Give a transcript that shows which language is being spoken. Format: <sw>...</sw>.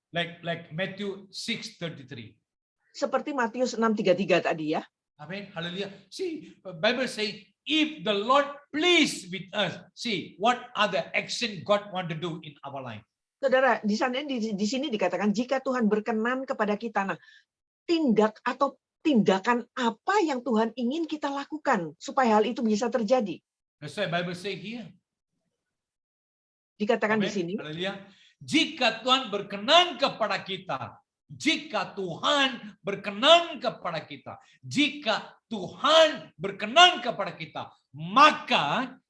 <en>Like Matthew 6:33.</en> <id>Seperti Matius 6:33 tadi ya.</id> <en>Amen. Hallelujah. See, Bible say, if the Lord pleased with us, see what are the action God want to do in our life.</en> <id>Saudara, di sini dikatakan jika Tuhan berkenan kepada kita. Nah, tindakan apa yang Tuhan ingin kita lakukan supaya hal itu bisa terjadi?</id> <en>That's why Bible say here.</en> <id>Dikatakan</id> <en>Amen.</en> <id>di sini. Hallelujah. Jika Tuhan berkenan kepada kita, jika Tuhan berkenan kepada kita, jika Tuhan berkenan kepada kita, maka</id>